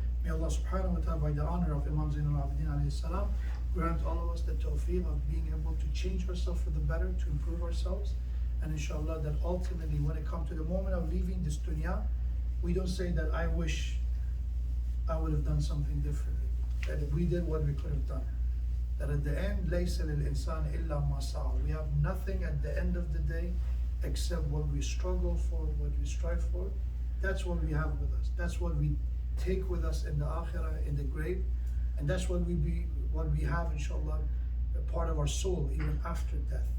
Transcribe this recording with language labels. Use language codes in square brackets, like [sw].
[en] May Allah subhanahu wa ta'ala, by the honor of Imam Zainul Abidin alayhi salam, grant all of us the tawfiq of being able to change ourselves for the better, to improve ourselves. And inshallah, that ultimately when it comes to the moment of leaving this dunya, we don't say that I wish I would have done something differently, that we did what we could have done. That at the end, [ar] لَيْسَ لِلْإِنسَانِ إِلَّا مَا سَعَى. [en] We have nothing at the end of the day except what we struggle for, what we strive for. That's what we have with us. That's what we take with us in the akhirah, in the grave. And that's what we have, inshallah, a part of our soul even after death.